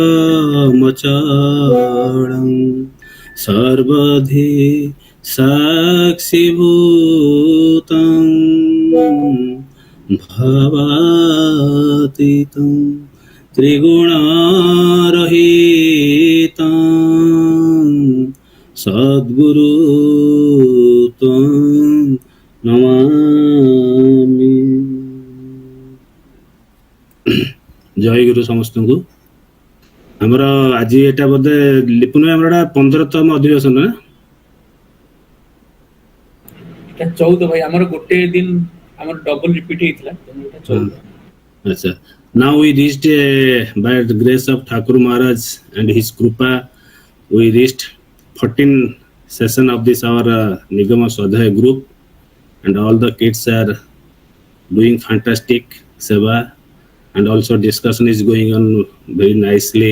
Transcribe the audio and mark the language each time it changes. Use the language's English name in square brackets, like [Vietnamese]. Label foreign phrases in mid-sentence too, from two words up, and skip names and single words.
[Sanskrit] मचरम् सर्वधि साक्षि भूतम् भवतीतम् त्रिगुण रहितम् सद्गुरु तम् नमामि. [Odia] Jayaguru ସମସ୍ତଙ୍କୁ ଆମର ଆଜି ଏଟା ବୋଧେ ଲିପୁନ ଆମର 15ତମ ଅଧିବେଶନ ନା 14 ଭାଇ ଆମର ଗୋଟେ ଦିନ ଆମର [English] double repeat [Odia] ହେଇଥିଲା ଆଚ୍ଛା. [English] Now we reached by the grace of Thakur Maharaj and his Krupa we reached 14 session of this our Nigam Swadhyay group, and all the kids are doing fantastic seva, and also discussion is going on very nicely.